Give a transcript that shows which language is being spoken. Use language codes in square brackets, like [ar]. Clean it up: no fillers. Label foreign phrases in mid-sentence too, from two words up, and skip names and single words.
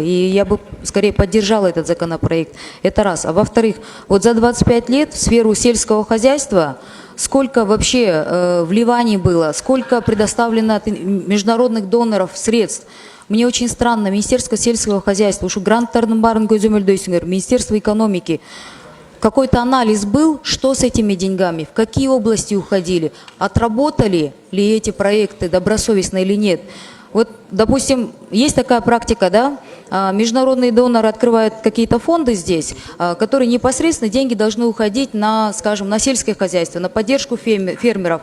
[ru] И я бы скорее поддержала этот законопроект. Это раз. А во-вторых, вот за 25 лет в сферу сельского хозяйства сколько вообще вливаний было, сколько предоставлено от международных доноров средств. Мне очень странно, Министерство сельского хозяйства, уж [ky] гранттардың барын көзөмөлдөйсүңөр, [ru] Министерство экономики. Какой-то анализ был, что с этими деньгами, в какие области уходили, отработали ли эти проекты добросовестно или нет. Вот, допустим, есть такая практика, да, международные доноры открывают какие-то фонды здесь, которые непосредственно деньги должны уходить на, скажем, на сельское хозяйство, на поддержку фермеров.